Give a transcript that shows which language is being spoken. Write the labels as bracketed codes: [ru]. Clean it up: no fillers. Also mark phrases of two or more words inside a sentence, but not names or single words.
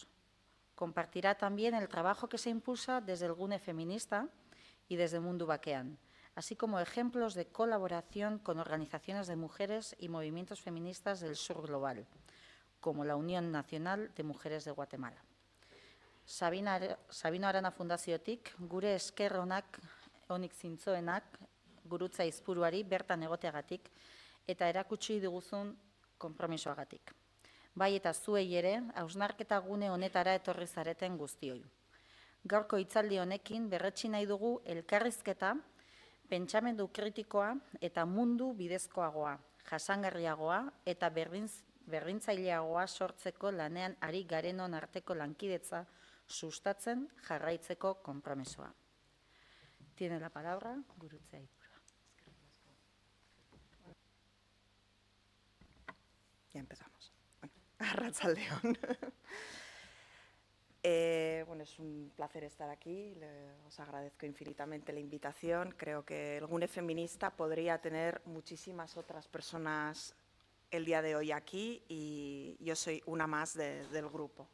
[es] Compartirá también el trabajo que se impulsa desde el Gune Feminista y desde Mundu Bakean, así como ejemplos de colaboración con organizaciones de mujeres y movimientos feministas del sur global, como la Unión Nacional de Mujeres de Guatemala. [eu] Sabino Arana Fundaziotik, gure esker onik zintzoenak, Gurutze Aizpuruari bertan egoteagatik eta erakutsi diguzun konpromisoagatik. Bai eta zuei ere, hausnarketa gune honetara etorri zareten guztioi. Gaurko hitzaldi honekin berretsi nahi dugu elkarrizketa, pentsamendu kritikoa eta mundu bidezkoagoa, jasangarriagoa eta berdintzaileagoa sortzeko lanean ari garenon arteko lankidetza sustatzen jarraitzeko konpromisoa. [es] Tiene la palabra Gurutze Aizpurua. Ya empezamos. Arratsaldeon. Bueno, es un placer estar aquí. Os agradezco infinitamente la invitación. Creo que el Gune Feminista podría tener muchísimas otras personas el día de hoy aquí y yo soy una más del grupo.